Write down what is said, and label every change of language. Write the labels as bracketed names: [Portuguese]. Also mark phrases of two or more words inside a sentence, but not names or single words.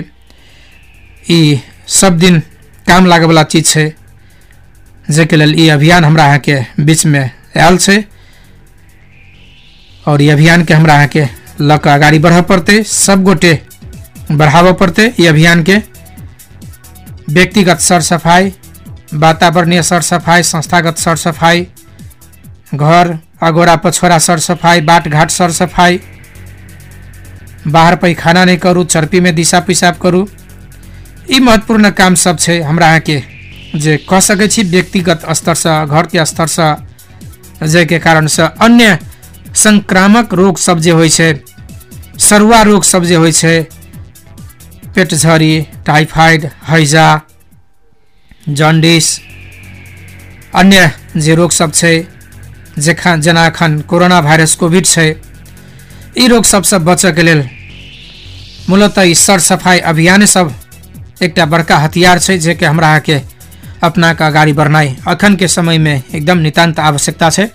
[Maithili] ई सब दिन काम लागे वाला चीज छै, जेके लेल ई अभियान हमरा यहाँ के बीच में आयल छै और ई अभियान के हमरा यहाँ के लक आगाड़ी बढ़ पड़ते, सब गोटे बढ़ाव पड़ते। ई अभियान के व्यक्तिगत सरसफाई, वातावरणीय सरसफाई, संस्थागत सरसफाई, घर अगोरा पछोरा सरसफाई, बाट घाट सरसफाई, बाहर पैखाना नहीं करूँ, चर्पी में दिशा पेशाब करूँ, ई महत्वपूर्ण काम सब छै हमरा यहाँ के जे कह सकै छी व्यक्तिगत स्तर से घर के स्तर से जे के कारण से अन्य संक्रामक रोग सब जे होइ छै सरुआ रोग सब जे होइ छै पेट झरी टाइफाइड हैजा जॉन्डिस अन्य जे रोग सब छै जेना एखन कोरोना भाइरस कोविड छै ई रोग सबसे बचय के लेल मूलतः ई सर सफाई अभियान सब एकटा बड़का हथियार छै जे के हमरा के अपना का आगाड़ी बढ़नाई अखन के समय में एकदम नितांत आवश्यकता छै।